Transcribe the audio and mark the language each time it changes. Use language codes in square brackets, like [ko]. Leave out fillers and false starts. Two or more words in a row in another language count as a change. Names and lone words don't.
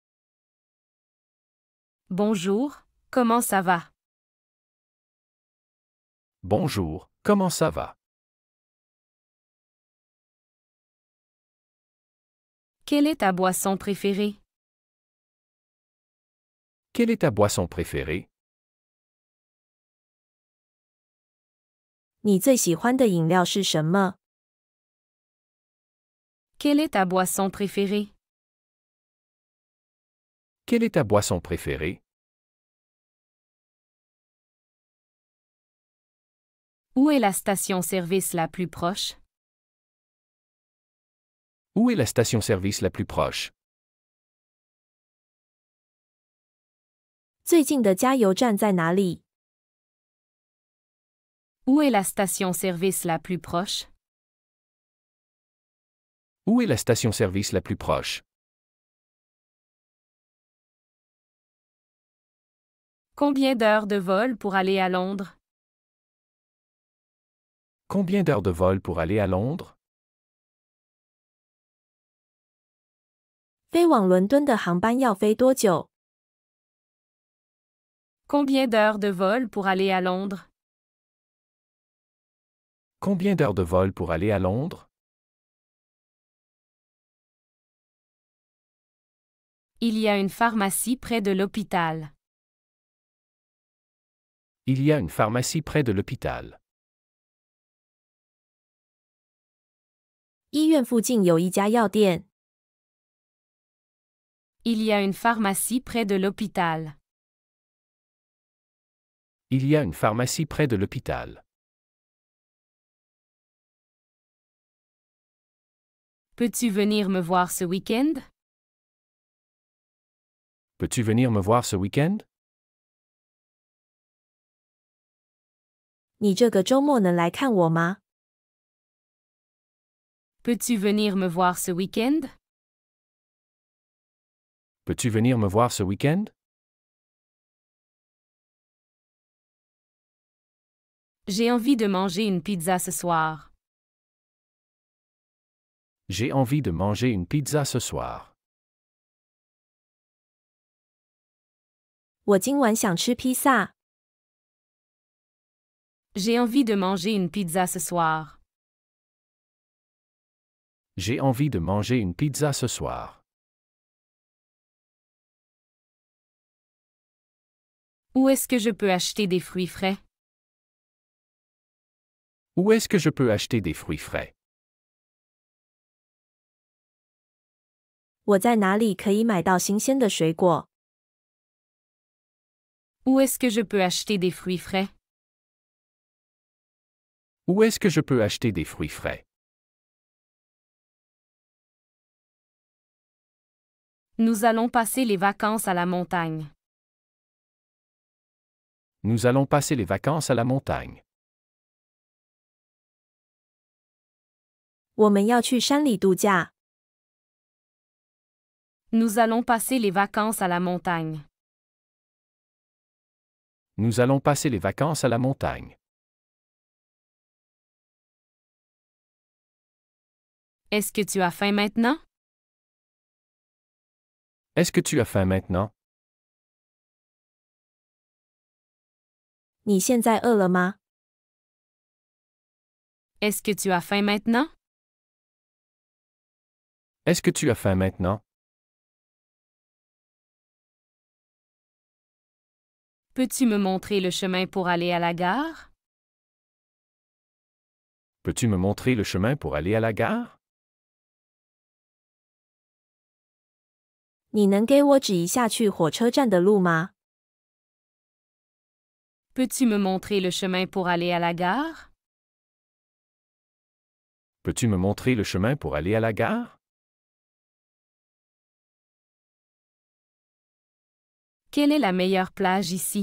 [fr] Bonjour, comment ça va? Bonjour, comment ça va? Quelle est ta boisson préférée? Quelle est ta boisson préférée? [zh] 你最喜欢的饮料是什么？ [fr] Quelle est ta boisson préférée? Quelle est ta boisson préférée? Où est la station-service la plus proche? Où est la station-service la plus proche? [zh] 最近的加油站在哪里？ [fr] Où est la station-service la plus proche? Où est la station-service la plus proche? Combien d'heures de vol pour aller à Londres? Combien d'heures de vol pour aller à Londres? [zh] 飞往伦敦的航班要飞多久？ [fr] Combien d'heures de vol pour aller à Londres? Combien d'heures de vol pour aller à Londres? Il y a une pharmacie près de l'hôpital. Il y a une pharmacie près de l'hôpital. [zh] 医院附近有一家药店。 [fr] Il y a une pharmacie près de l'hôpital. Il y a une pharmacie près de l'hôpital. Peux-tu venir me voir ce week-end? Peux-tu venir me voir ce week-end? [zh] 你这个周末能来看我吗？ [fr] Peux-tu venir me voir ce week-end? Peux-tu venir me voir ce week-end? J'ai envie de manger une pizza ce soir. J'ai envie de manger une pizza ce soir. [zh] 我今晚想吃披萨。 [fr] J'ai envie de manger une pizza ce soir. J'ai envie de manger une pizza ce soir. Où est-ce que je peux acheter des fruits frais? Où est-ce que je peux acheter des fruits frais? [zh] 我在哪里可以买到新鲜的水果？ [fr] Où est-ce que je peux acheter des fruits frais? Où est-ce que je peux acheter des fruits frais? Nous allons passer les vacances à la montagne. Nous allons passer les vacances à la montagne. [zh] 我们要去山里度假。 [fr] Nous allons passer les vacances à la montagne. Nous allons passer les vacances à la montagne. Est-ce que tu as faim maintenant? Est-ce que tu as faim maintenant? [zh] 你现在饿了吗？ [fr] Est-ce que tu as faim maintenant? Est-ce que tu as faim maintenant? Peux-tu me montrer le chemin pour aller à la gare? Peux-tu me montrer le chemin pour aller à la gare? [zh] 你能给我指一下去火车站的路吗？ [fr] Peux-tu me montrer le chemin pour aller à la gare? Peux-tu me montrer le chemin pour aller à la gare? Quelle est la meilleure plage ici?